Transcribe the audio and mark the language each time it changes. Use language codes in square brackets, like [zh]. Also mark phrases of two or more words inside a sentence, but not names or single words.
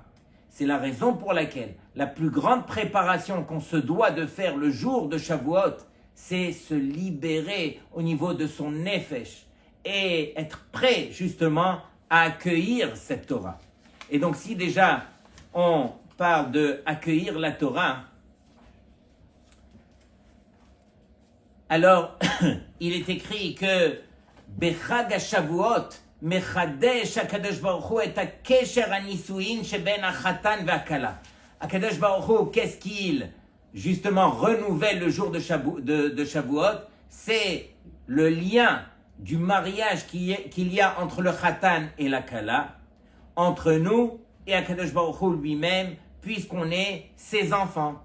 [fr] C'est la raison pour laquelle la plus grande préparation qu'on se doit de faire le jour de Shavuot, c'est se libérer au niveau de son nefesh et être prêt justement à accueillir cette Torah. Et donc si déjà on parle de accueillir la Torah, alors il est écrit que [he] בחג השבועות מחדש הקדוש ברוך הוא את הקשר הנישואין שבין החתן והכלה. [fr] HaKadosh Baruch Hu, qu'est-ce qu'il justement renouvelle le jour de Shavuot? C'est le lien du mariage qu'il y a entre le Chatan et la Kala, entre nous et HaKadosh Baruch Hu lui-même, puisqu'on est ses enfants.